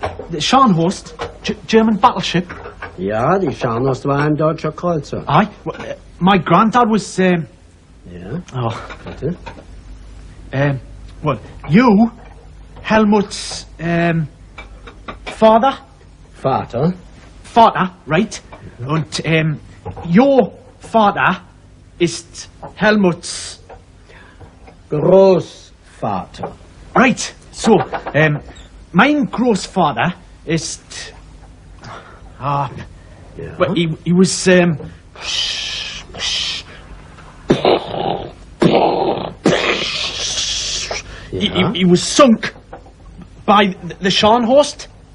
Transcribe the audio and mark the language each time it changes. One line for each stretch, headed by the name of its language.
English: The Scharnhorst, German battleship.
German: Ja, die Scharnhorst war ein deutscher Kreuzer.
English: Aye. Well, my granddad was,
German: Ja? Oh. Bitte?
English: Well, you, Helmut's, father?
German: Vater? Vater, right?
English: Und, your father ist Helmuts
German: Großvater.
English: Right,
German: so, mein Großvater ist,
English: well, he was, he was sunk by the Scharnhorst.